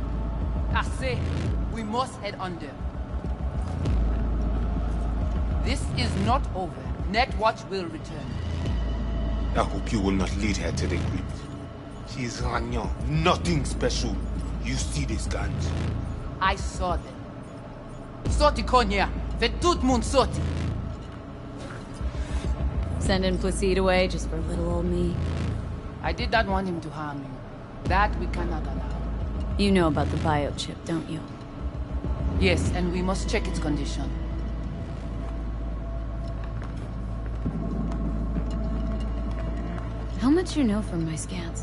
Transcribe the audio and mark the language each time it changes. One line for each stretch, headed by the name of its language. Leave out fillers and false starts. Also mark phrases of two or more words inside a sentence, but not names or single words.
English: I say, we must head under. This is not over. Netwatch will return. I hope you will not lead her to the crypt. She is Ragnan, nothing special. You see these guns? I saw them.
Haitian Creole: Sorti Konya, ve tout moun sorti.
English: Sending Placide away just for little old me. I did not want him to harm you. That we cannot allow. You know about the biochip, don't you? Yes, and we must check its condition. How much you know from my scans?